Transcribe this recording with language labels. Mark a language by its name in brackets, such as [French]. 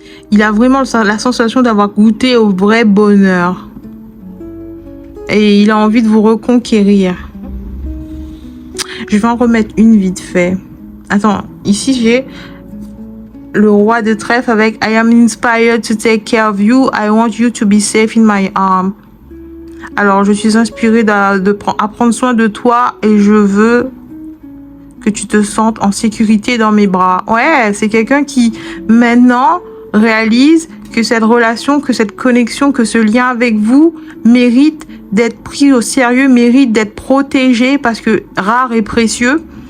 [French] Il a vraiment la sensation d'avoir goûté au vrai bonheur. Et il a envie de vous reconquérir. Je vais en remettre une vite fait. Attends, ici j'ai le roi de trèfle avec [English] I am inspired to take care of you. I want you to be safe in my arms. [French] Alors, je suis inspirée à prendre soin de toi et je veux que tu te sentes en sécurité dans mes bras. Ouais, c'est quelqu'un qui maintenant réalise que cette relation, que cette connexion, que ce lien avec vous mérite d'être pris au sérieux, mérite d'être protégé parce que rare et précieux.